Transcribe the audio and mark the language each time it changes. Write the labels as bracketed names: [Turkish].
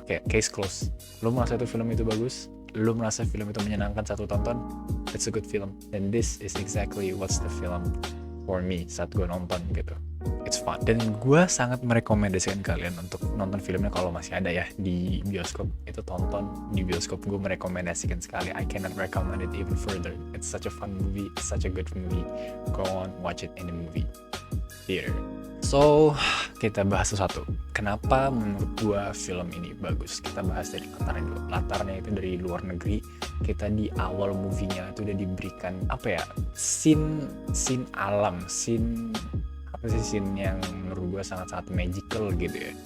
[Indonesian] Kayak case close, lu merasa itu film itu bagus, lu merasa film itu menyenangkan satu tonton, [English] it's a good film. And this is exactly what's the film for me [Indonesian] saat gue nonton gitu. [English] It's fun. [Indonesian] Dan gue sangat merekomendasikan kalian untuk nonton filmnya kalau masih ada ya di bioskop. Itu tonton di bioskop, gue merekomendasikan sekali. [English] I cannot recommend it even further. It's such a fun movie, it's such a good movie. Go on, watch it in the movie theater. [Indonesian] So, kita bahas sesuatu. Kenapa menurut gua film ini bagus? Kita bahas dari latarnya dulu. Latarnya itu dari luar negeri. Kita di awal movie-nya itu udah diberikan apa ya? Scene alam, scene yang menurut gua sangat-sangat magical gitu ya.